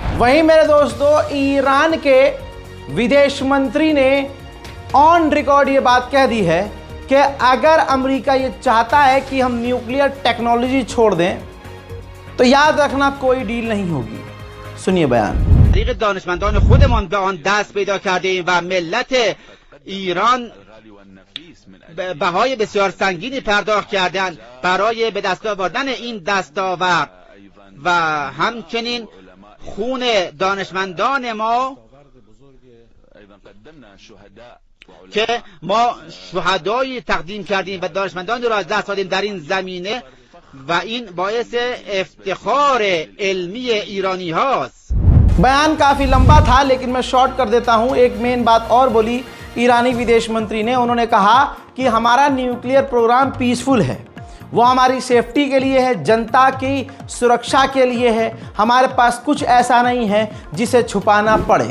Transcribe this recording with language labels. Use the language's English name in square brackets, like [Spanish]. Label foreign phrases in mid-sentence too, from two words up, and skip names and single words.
[Hindi] वहीं मेरे दोस्तों, ईरान के विदेश मंत्री ने [English] on record [Hindi] ये बात कह दी है कि अगर अमेरिका ये चाहता है कि हम [English] nuclear technology [Hindi] छोड़ दें तो याद रखना कोई डील नहीं होगी। सुनिए बयान। [Persian] طریق دانشمندان خودمان به آن دست پیدا کرده ایم و ملت ایران بهای بسیار سنگینی پرداخت کردند برای به دست آوردن این دستاورد و همچنین خون دانشمندان ما که ما شهدایی تقدیم کردیم و دانشمندان را از دست دادیم در این زمینه و این باعث افتخار علمی ایرانی هاست। [Hindi] बयान काफ़ी लंबा था लेकिन मैं शॉर्ट कर देता हूं। एक मेन बात और बोली ईरानी विदेश मंत्री ने, उन्होंने कहा कि हमारा [English] nuclear program peaceful [Hindi] है, वो हमारी सेफ्टी के लिए है, जनता की सुरक्षा के लिए है, हमारे पास कुछ ऐसा नहीं है जिसे छुपाना पड़े।